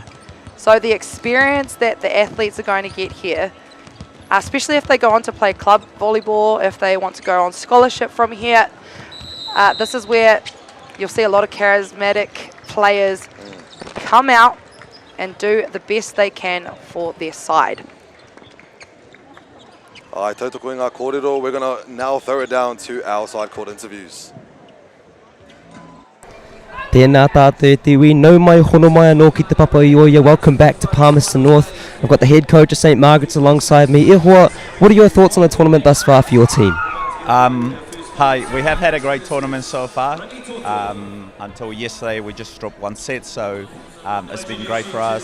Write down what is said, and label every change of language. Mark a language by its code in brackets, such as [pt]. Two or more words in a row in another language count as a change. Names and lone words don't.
[en] So the experience that the athletes are going to get here, especially if they go on to play club volleyball, if they want to go on scholarship from here, this is where you'll see a lot of charismatic players come out and do the best they can for their side. [mi] Ai, tautoko i ngā kōrero. [en] We're going to now throw it down to our side court interviews. [mi] Tēnā tātou te iwi, nau mai hono mai anō ki te papa i oia. [en] Welcome back to Palmerston North. I've got the head coach of St. Margaret's alongside me. Ihua, what are your thoughts on the tournament thus far for your team? Hi, we have had a great tournament so far. Until yesterday, we just dropped one set, so it's been great for us.